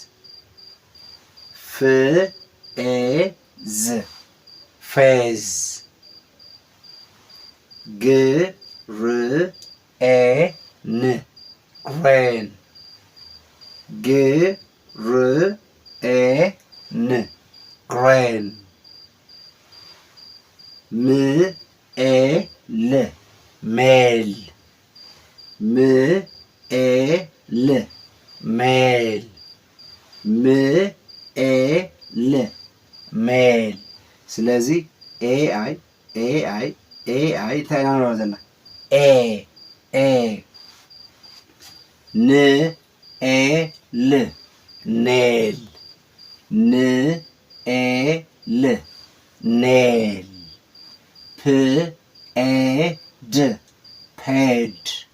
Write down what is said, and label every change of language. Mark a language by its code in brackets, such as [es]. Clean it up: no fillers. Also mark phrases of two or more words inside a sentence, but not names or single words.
[ti] ፍኤዝ ፌዝ ግርኤን ግሬን ግርኤን ግሬን ምኤል ሜል ምኤል ሜል ምኤል ሜል ስለዚ ኤአይ እንታይ ኢና ንብሎ ዘለና ኤ ንኤል ኔል ንኤል ኔል ፕኤድ ፔድ